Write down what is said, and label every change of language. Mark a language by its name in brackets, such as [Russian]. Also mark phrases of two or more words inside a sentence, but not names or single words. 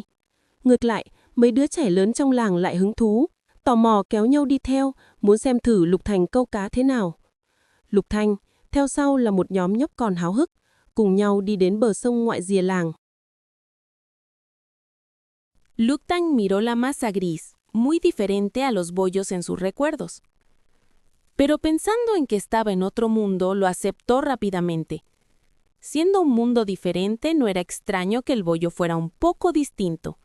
[Vietnamese] Ngược lại, mấy đứa trẻ lớn trong làng lại hứng thú, tò mò kéo nhau đi theo, muốn xem thử Lục Thanh câu cá thế nào. Lục Thanh, theo sau là một nhóm nhóc con háo hức, cùng nhau đi đến bờ sông ngoại rìa làng. [Spanish] Luktan miró la masa gris, muy diferente a los bollos en sus recuerdos. Pero pensando en que estaba en otro mundo, lo aceptó rápidamente. Siendo un mundo diferente, no era extraño que el bollo fuera un poco distinto.